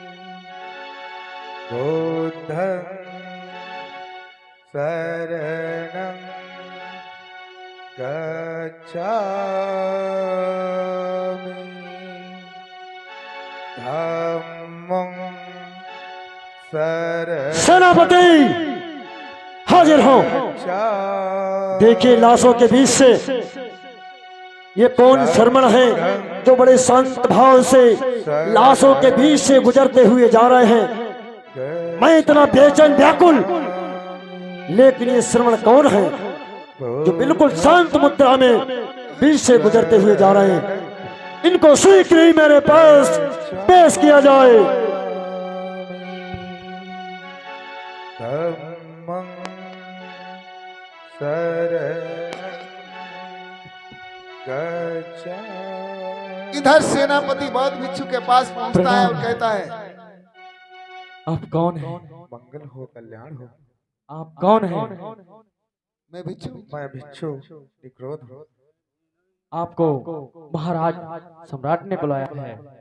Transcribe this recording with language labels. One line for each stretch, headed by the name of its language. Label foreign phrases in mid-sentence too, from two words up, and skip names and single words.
Pali: बुद्धं शरणं गच्छामि धम्मं शरणं
Hindi: सेनापति हाजिर हो। देखिए लाशों के बीच से ये कौन शर्मण है जो बड़े शांत भाव से लाशों के बीच से गुजरते हुए जा रहे हैं। मैं इतना बेचैन व्याकुल, लेकिन ये श्रवण कौन है जो बिल्कुल शांत मुद्रा में बीच से गुजरते हुए जा रहे हैं। इनको शीघ्र ही मेरे पास पेश किया जाए।
Pali: धम्मं शरणं गच्छामि।
Hindi: इधर सेनापति बौद्ध भिक्षु के पास पहुंचता है और कहता है, आप कौन हैं? मंगल हो, कल्याण हो। आप कौन हैं? मैं भिक्षु। मैं भिक्षु निग्रोध हूँ। आपको महाराज सम्राट ने बुलाया है।